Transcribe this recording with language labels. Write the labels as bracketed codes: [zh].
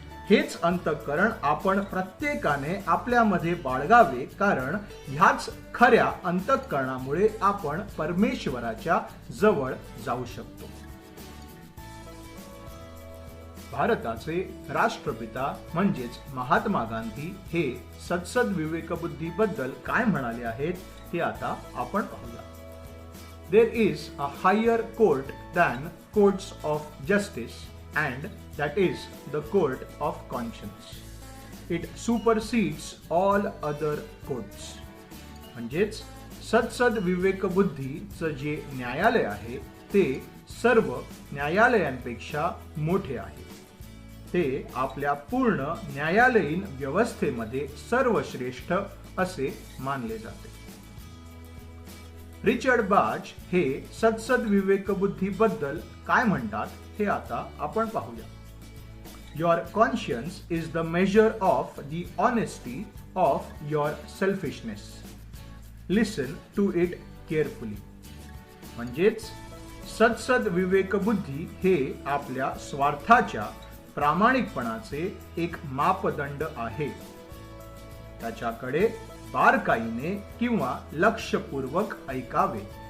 [mr] हेच अंतःकरण आपण प्रत्येकाने आपल्यामध्ये बाळगावे, कारण ह्याच खऱ्या अंतःकरणामुळे आपण परमेश्वराच्या जवळ जाऊ शकतो. भारताचे राष्ट्रपिता म्हणजेच महात्मा गांधी हे सद्सद विवेकबुद्धीबद्दल काय म्हणाले आहेत ते आता आपण पाहूया. [en] There is a higher court than courts of justice, and that is the court of conscience. It supersedes all other courts. [mr] म्हणजेच सद्सद विवेकबुद्धीचं जे न्यायालय आहे ते सर्व न्यायालयांपेक्षा मोठे आहे. ते आपल्या पूर्ण न्यायालयीन व्यवस्थेमध्ये सर्वश्रेष्ठ असे मानले जाते. रिचर्ड बाच हे सद्सद विवेकबुद्धीबद्दल काय म्हणतात हे आता आपण पाहूया. [en] Your conscience is the measure of the honesty of your selfishness. Listen to it carefully. [mr] म्हणजेच सद्सद विवेकबुद्धी हे आपल्या स्वार्थाच्या प्रामाणिकपणाचे एक मापदंड आहे. त्याच्याकडे बारकाईने किंवा लक्षपूर्वक ऐकावे.